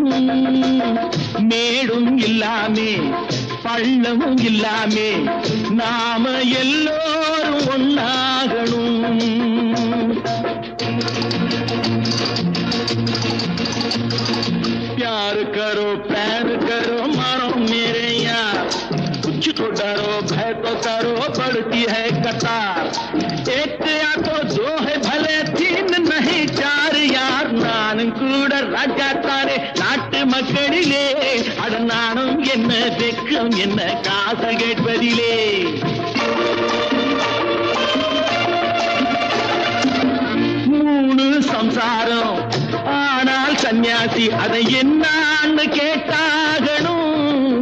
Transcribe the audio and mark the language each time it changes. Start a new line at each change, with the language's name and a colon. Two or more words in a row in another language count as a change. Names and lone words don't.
Tamil: மேடும் இல்லாமே பள்ளமும் இல்லாமே நாம எல்லோரும் ஒன்னாகணும்.
Hindi: प्यार करो प्यार करो मारो मेरे यार, कुछ तो डरो भय तो करो बढ़ती है कतार. एक या तो दो है भले तीन नहीं चार यार.
Tamil: நானும் கூட ராஜா தானே நாட்டு மக்களிலே. அடநாணம் என்ன வெக்கம் என்ன காசு கேட்பதிலே. மூணு சம்சாரம் ஆனால் சன்னியாசி அதை என்னான்னு கேட்டாகணும்.